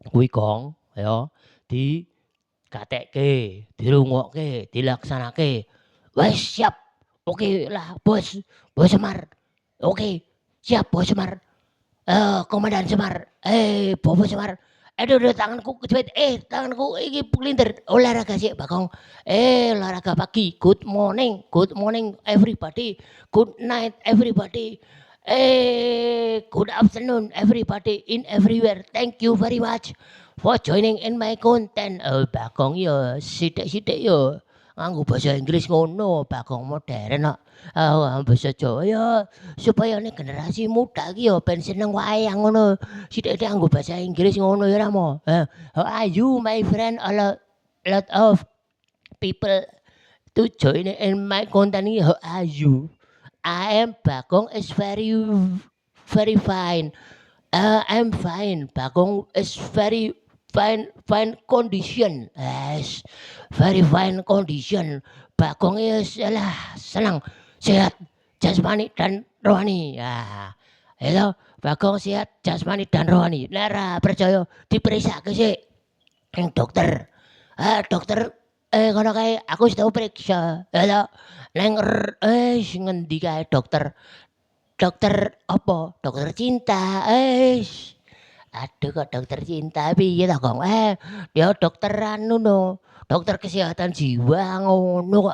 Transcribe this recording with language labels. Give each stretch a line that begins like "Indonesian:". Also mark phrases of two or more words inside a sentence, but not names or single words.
Javanese: kuwi Gong ya dikatekke, dirungokke, dilaksanake. Wes siap. Oke lah Bos, Bos Semar. Oke, siap Bos Semar. Komandan Semar. Bobo Semar. Aduh tanganku kejepit. Tanganku iki kelintir.
Indonesian: Olahraga sih Bagong. Olahraga pagi.
English: Good morning. Good morning everybody. Good night everybody. Good afternoon everybody in everywhere. Thank you very much for joining in my content.
Javanese: Bagong ya sithik-sithik ya nganggo basa Inggris ngono, Bagong modern kok. Basa Jawa ya supaya nek generasi muda iki ya ben seneng wayang ngono. Sithik-sithik nganggo basa Inggris ngono ya ra mo.
English: How are you my friend? A lot of people to join in my content ini. How are you? I am Bagong is very fine. I'm fine. Bagong is very fine condition. Yes, very fine condition.
Indonesian: Bagong is senang, sehat, jasmani dan rohani. Ya, itu Bagong sehat, jasmani dan rohani.
Javanese: Nara percaya diperiksa ke sih, yang dokter. Dokter, ngono kae aku wis tau periksa. Ya, neng ngendi kae dokter. Dokter apa? Dokter cinta. Aduh kok dokter cinta piye ta, Gong? Ya dokter anu no, dokter kesehatan jiwa ngono kok.